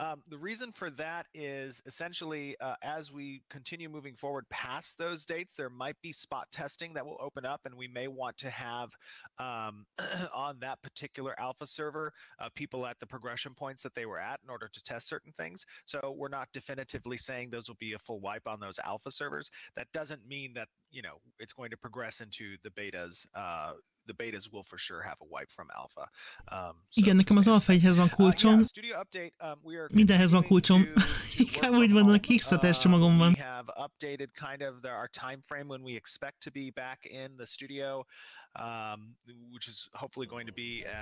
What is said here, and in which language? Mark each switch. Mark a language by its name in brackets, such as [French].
[English] The reason for that is essentially as we continue moving forward past those dates, there might be spot testing that will open up, and we may want to have on that particular alpha server people at the progression points that they were at in order to test certain things. So we're not definitively saying those will be a full wipe on those alpha servers. That doesn't mean that, you know, it's going to progress into the betas. The betas will for sure have a wipe from alpha. [Hungarian] Igen, nekem az alfa 1-hez van kulcsom. Mindenhez van kulcsom. Inkább úgy van, a Kickstarter csomagom van. [English] We have updated kind of our time frame when we expect to be back in the studio, which is hopefully going to be